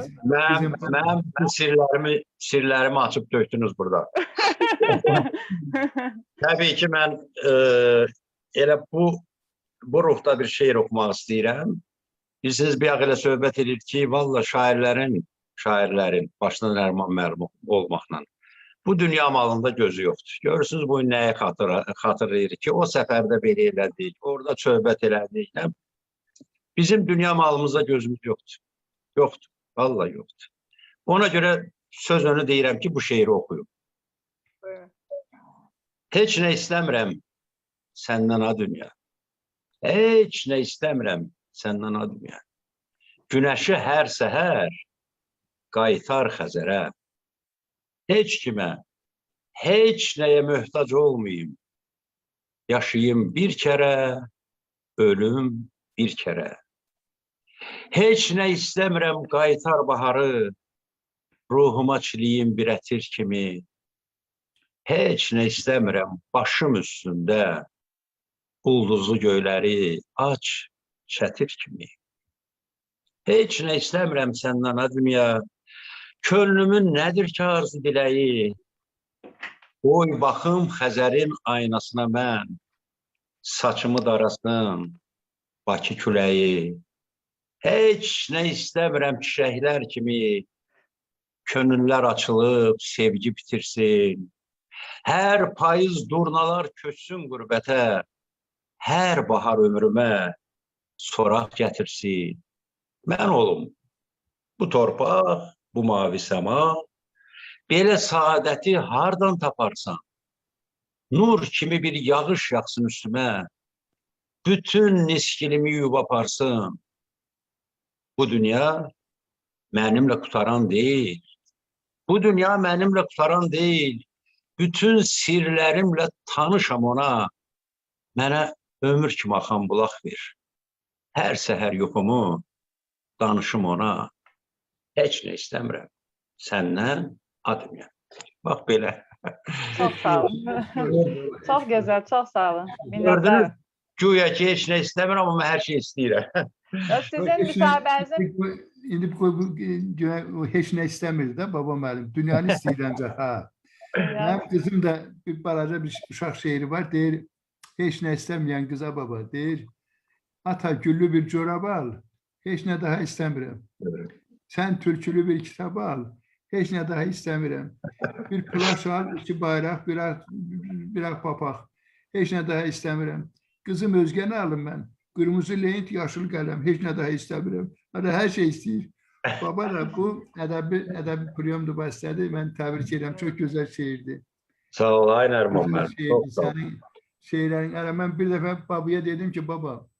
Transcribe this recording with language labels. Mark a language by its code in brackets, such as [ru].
[tr] Ben sirlerimi açıp döktünüz burada. Tabii ki ben [az] elə bu ruhda bir şeir okumaq istəyirəm. Bilirsiniz, bir elə söhbət edir ki, valla şairlərin başına Nərman müəllim olmaqla bu dünya malında gözü yoxdur. Görürsünüz, bu nəyə xatırlayır ki, o səfərdə belə elədik, orada söhbət elədik. Bizim dünya malımızda gözümüz yoxdur. Yoxdur, valla yoxdur. Ona görə sözünü deyirəm ki, bu şeiri oxuyun. Heç nə istəmirəm səndən ha dünya. Heç nə istəmirəm səndən ha dünya. Günəşi hər səhər qaytar Xəzərə. Heç kimə, heç nəyə möhtac olmayayım. Yaşayım bir kərə, ölüm bir kərə. Heç nə istəmirəm qaytar baharı, ruhuma çiliyim bir ətir kimi. Heç nə istəmirəm başım üstündə, ulduzlu göyləri aç, çətir kimi. Heç nə istəmirəm səndən ha dünya. Könlümün nədir ki arzu diləyi? Qoy baxım Xəzərin aynasına mən, saçımı darasın Bakı küləyi. Heç nə istəmirəm çiçəklər kimi, könüllər açılıb sevgi bitirsin. Hər payız durnalar köçsün qürbətə, hər bahar ömrümə soraq gətirsin. Mən olum bu torpaq, bu mavi səma, belə saadəti hardan taparsan? Nur kimi bir yağış yaxsın üstümə, bütün niskilimi yuyub aparsın. Bu dünya mənimlə qutaran deyil. Bu dünya mənimlə qutaran deyil. Bütün sirlərimlə tanışam ona. Mənə ömür kimi axan bulaq ver. Hər səhər yuxumu danışım ona. Heç nə istəmirəm səndən ha dünya. Bax belə. Çox sağ olun. Çox gözəl, çox sağ olun. Gördünüz, güya ki heç nə istəmirəm, amma hər şey istəyirəm. Sizin müsahibənizin... İndi o heç nə istəmir də baba müəllim. Dünyanı istəyir ancaq ha. Mənim qızım da bir balaca bir uşaq şeiri var. Deyir, heç nə istəməyən qıza baba. Deyir, ata güllü bir corab al. Heç nə daha istəmirəm. Sən türkülü bir kitab al. Heç nə daha istəmirəm. Bir plaş al, iki bayraq, bir papaq. Heç nə daha istəmirəm. Qızım özgəni alım mən. Qırmızı lent, yaşıl qələm. Heç nə daha istəmirəm. Hər şey istəyir. Baba da bu ədəbi priyomdur bəstədir. Mən təbrik edirəm. Çox gözəl şeirdir. Sağ ol, ay Nərman müəllim. Sənin şeirlərin. Mən bir dəfə babaya dedim ki, baba,